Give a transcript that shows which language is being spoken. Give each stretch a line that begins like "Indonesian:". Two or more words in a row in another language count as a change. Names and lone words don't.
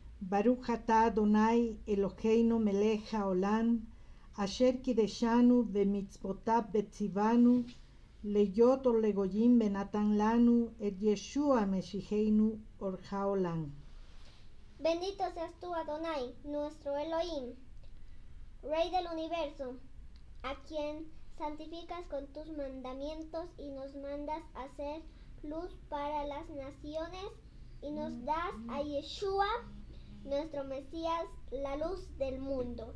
Hebrew: ברוך אתה אדוני אלהינו מלך העולם, אשר קדשנו במצוותיו וצונו, להיות אור לגויים ונתן לנו את ישוע משיחנו אור העולם.
Spanish: Bendito seas tú, Adonai, nuestro Elohim, Rey del universo, a quien santificas con tus mandamientos y nos mandas a ser luz para las naciones, y nos das a Yeshua, nuestro Mesías, la luz del mundo.